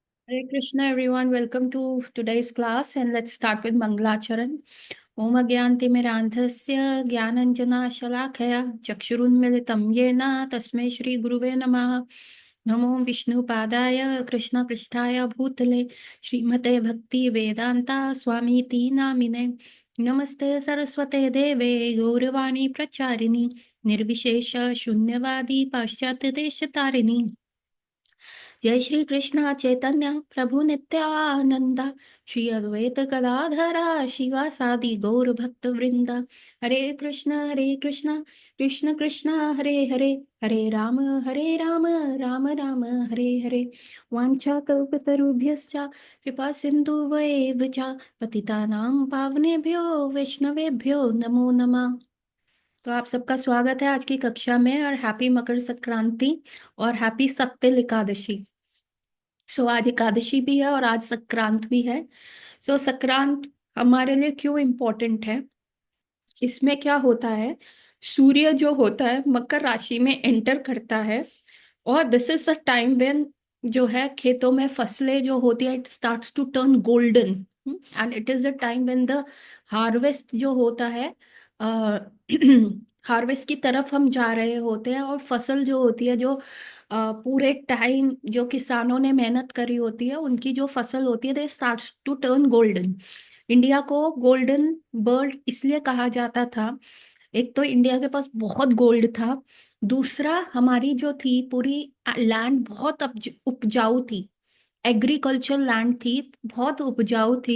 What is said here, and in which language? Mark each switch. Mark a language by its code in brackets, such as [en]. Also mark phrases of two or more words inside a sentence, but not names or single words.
[en] Hare Krishna, everyone. Welcome to today's class, and let's start with Mangalacharan. [sa] ॐ अज्ञानतिमिरान्धस्य ज्ञानाञ्जन शलाकया चक्षुरुन्मीलितं येन तस्मै श्री गुरवे नमः. नमो विष्णु पादाय कृष्ण प्रेष्ठाय भूतले श्रीमते भक्ति वेदान्त स्वामिति नामिने. नमस्ते सारस्वते देवे गौरवाणी प्रचारिणी निर्विशेष शून्यवादी पाश्चात् देशतारिणी. जय श्री कृष्ण चैतन्य प्रभु नित्यानंदा श्री अद्वैत गदाधरा शिवासादि गौर भक्त वृंदा हरे कृष्ण कृष्ण कृष्ण हरे हरे हरे राम राम राम हरे हरे वाञ्छा कल्पतरुभ्यश्च कृपा सिन्धुवैव च पतितानां पावनेभ्यो वैष्णवेभ्यो नमो नमः। [hi] तो आप सबका स्वागत है आज की कक्षा में और हैप्पी मकर संक्रांति और हैप्पी सत्तिल एकादशी। आज एकादशी भी है और आज संक्रांत भी है। संक्रांत हमारे लिए क्यों इम्पोर्टेंट है? इसमें क्या होता है, सूर्य जो होता है मकर राशि में एंटर करता है और [en] this is the time when [hi] जो है खेतों में फसलें जो होती है [en] it starts to turn golden and it is the time when the harvest [hi] जो होता है हार्वेस्ट की तरफ हम जा रहे होते हैं और फसल जो होती है जो पूरे टाइम जो किसानों ने मेहनत करी होती है उनकी जो फसल होती है [en] they starts to turn golden. [hi] इंडिया को [en] golden bird [hi] इसलिए कहा जाता था, एक तो इंडिया के पास बहुत गोल्ड था, दूसरा हमारी जो थी पूरी लैंड बहुत उपजाऊ थी, [en] agriculture land [hi] थी, बहुत उपजाऊ थी।